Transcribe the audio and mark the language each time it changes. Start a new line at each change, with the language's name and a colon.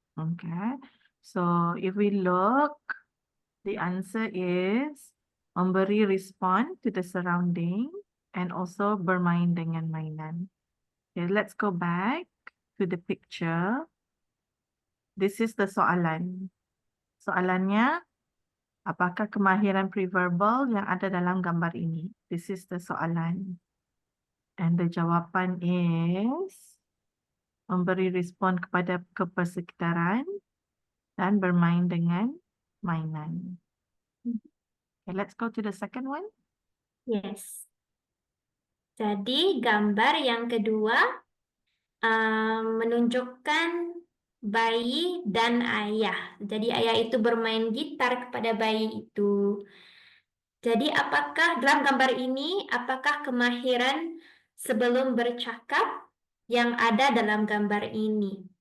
English: Okay, so if we look, the answer is
Malay: memberi respon
English: to the surrounding and also
Malay: bermain dengan mainan.
English: Okay, let's go back to the picture. This is the
Malay: soalan. Soalannya, apakah kemahiran preverbal yang ada dalam gambar ini?
English: This is the
Malay: soalan.
English: And the
Malay: jawapan is memberi respon kepada kepersekitaran dan bermain dengan mainan.
English: Okay, let's go to the second one. Yes.
Malay: Jadi gambar yang kedua menunjukkan bayi dan ayah. Jadi ayah itu bermain gitar kepada bayi itu. Jadi apakah dalam gambar ini, apakah kemahiran sebelum bercakap yang ada dalam gambar ini?